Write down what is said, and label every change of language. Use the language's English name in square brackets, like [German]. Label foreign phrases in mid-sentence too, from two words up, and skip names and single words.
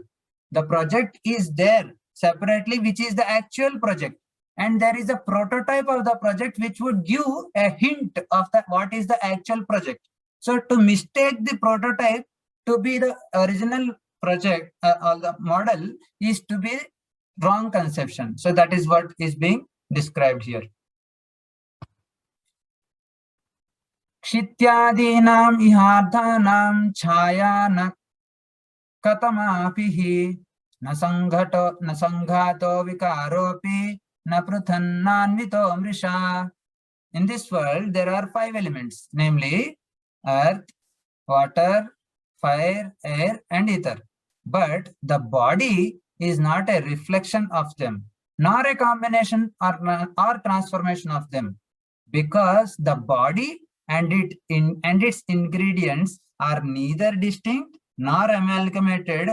[English] The project is there separately, which is the actual project, and there is a prototype of the project which would give a hint of what is the actual project. So to mistake the prototype to be the original project or the model is to be wrong conception. So that is what is being described here. [Sanskrit] क्षित्यादीनाम् इहार्धानाम् छाया न कतमापिहि न सङ्घातो विकारोपि न पृथनान्वितो मृषा. [English] In this world, there are 5 elements, namely earth, water, fire, air, and ether. But the body is not a reflection of them, nor a combination or transformation of them, because the body and its ingredients are neither distinct nor amalgamated.